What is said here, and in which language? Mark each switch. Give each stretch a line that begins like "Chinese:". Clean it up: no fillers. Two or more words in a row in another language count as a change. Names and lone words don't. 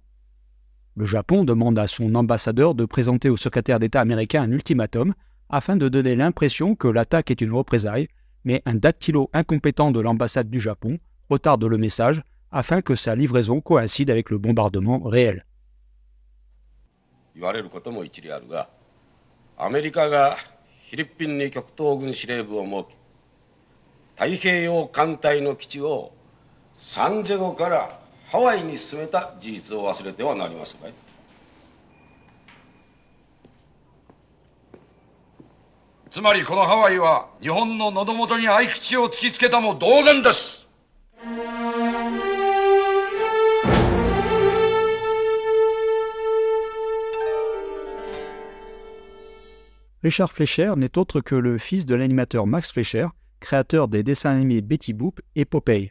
French: Le Japon demande à son ambassadeur de présenter au secrétaire d'État américain un ultimatum afin de donner l'impression que l'attaque est une représaille, mais un dactylo incompétent de l'ambassade du Japon retarde le message afin que sa livraison coïncide avec le bombardement réel.
Japanese: 言われることも一理あるが、アメリカがフィリピンに極東軍司令部を設け、太平洋艦隊の基地をサンジェゴからハワイに進めた事実を忘れてはなりますまい。つまりこのハワイは日本の喉元に合口を突きつけたも同然です。
French: Richard Fleischer n'est autre que le fils de l'animateur Max Fleischer, créateur des dessins animés Betty Boop et Popeye.